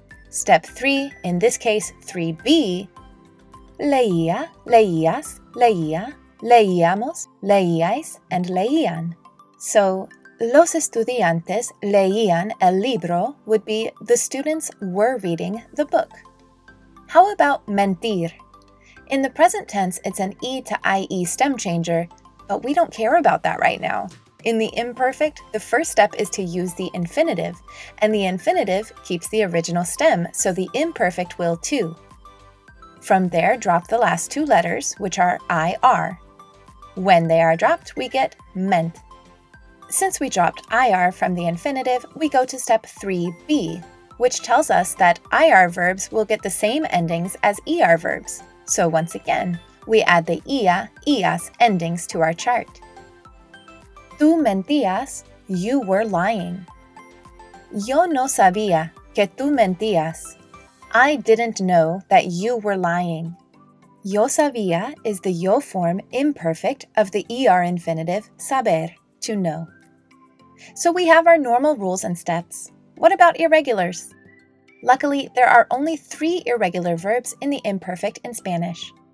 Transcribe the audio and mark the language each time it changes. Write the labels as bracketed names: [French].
[English] Step 3, in this case 3b, [Spanish] leía, leías, leía, leíamos, leíais, [English] and leían. So, [Spanish] los estudiantes leían el libro [English] would be the students were reading the book. How about mentir? In the present tense, it's an E to IE stem changer, but we don't care about that right now. In the imperfect, the first step is to use the infinitive, and the infinitive keeps the original stem, so the imperfect will too. From there, drop the last two letters, which are IR. When they are dropped, we get meant. Since we dropped IR from the infinitive, we go to step 3B, which tells us that IR verbs will get the same endings as ER verbs. So once again, we add the ia, ias endings to our chart. [Spanish] Tú mentías, [English] you were lying. [Spanish] Yo no sabía que tú mentías. [English] I didn't know that you were lying. [Spanish] Yo sabía [English] is the yo form imperfect of the ER infinitive saber, to know. So we have our normal rules and steps. What about irregulars? Luckily, there are only 3 irregular verbs in the imperfect in Spanish.